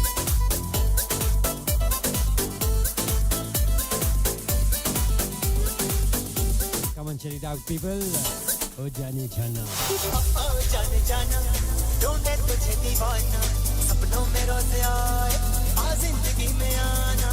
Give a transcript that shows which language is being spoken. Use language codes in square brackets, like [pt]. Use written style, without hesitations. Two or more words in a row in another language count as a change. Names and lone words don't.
[en] Come on, check it out, people. Oh, Johnny Chana. Oh, Johnny Chana, [hi] ढूंढे तुझे दीवाना, सपनों में रोज आए, आ जिंदगी में आना.